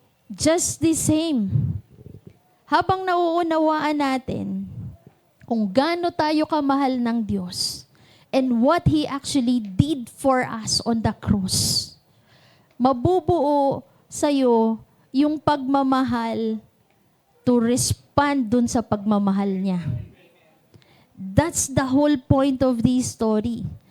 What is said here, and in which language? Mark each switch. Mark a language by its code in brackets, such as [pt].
[en] Just the same. [tl] Habang nauunawaan natin kung gaano tayo kamahal ng Diyos [en] and what He actually did for us on the cross, [tl] mabubuo sa'yo yung pagmamahal [en] to respond [tl] dun sa pagmamahal niya. [en] That's the whole point of this story.